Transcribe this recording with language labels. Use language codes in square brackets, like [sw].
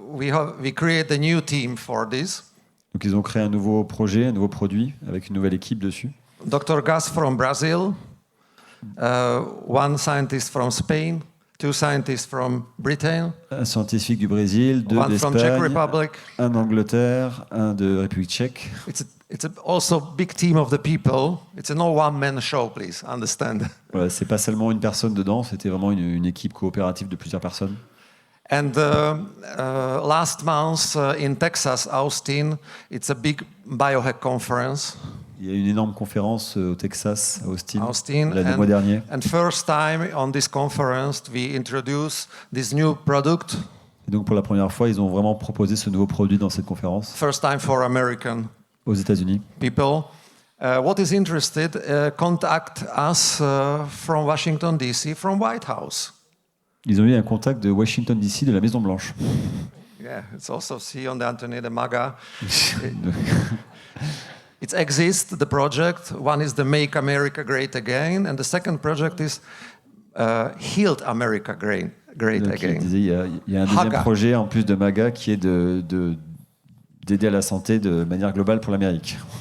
[en] We create a new team for this. [fr] Donc ils ont créé un nouveau projet, un nouveau produit avec une nouvelle équipe dessus. [en] Dr. Gas from Brazil, 1 scientist from Spain, 2 scientists from Britain, [fr] un scientifique du Brésil, 2 d'Espagne, 1 d'Angleterre, 1 de République tchèque. [en] It's also big team of the people. It's a no one-man show, please understand. [fr] Voilà, c'est pas seulement une personne dedans, c'était vraiment une équipe coopérative de plusieurs personnes. [en] And last month in Texas, Austin, it's a big biohack conference. [fr] Il y a une énorme conférence au Texas, à Austin le mois dernier. [en] And first time on this conference, we introduce this new product. [fr] Et donc pour la première fois, ils ont vraiment proposé ce nouveau produit dans cette conférence. [en] First time for American [fr] aux États-Unis. [en] People, what is interested, contact us from Washington D.C., from White House. [fr] Ils ont eu un contact de Washington D.C., de la Maison Blanche. [en] Yeah, it's also see on the Anthony de Maga. It exists, the project. One is the Make America Great Again, and the second project is Healed America Great Again. [fr] Il y a un deuxième projet en plus de MAGA qui est d'aider à la santé de manière globale pour l'Amérique.